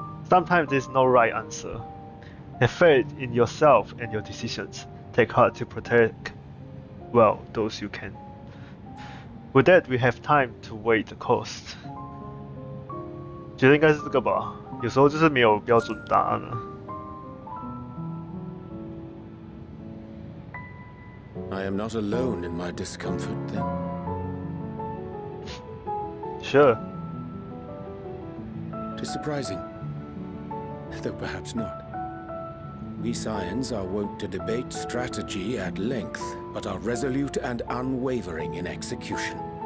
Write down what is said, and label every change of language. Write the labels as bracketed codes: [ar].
[en] Sometimes there's no right answer. Have faith in yourself and your decisions. Take heart to protect, well, those you can. With that, we have time to weigh the cost. [zh] 觉得应该是这个吧，有时候就是没有标准答案了。 [en] I am not alone in my discomfort, then. Sure. 'Tis surprising, though perhaps not. We Scions are wont to debate strategy at length, but are resolute and unwavering in execution.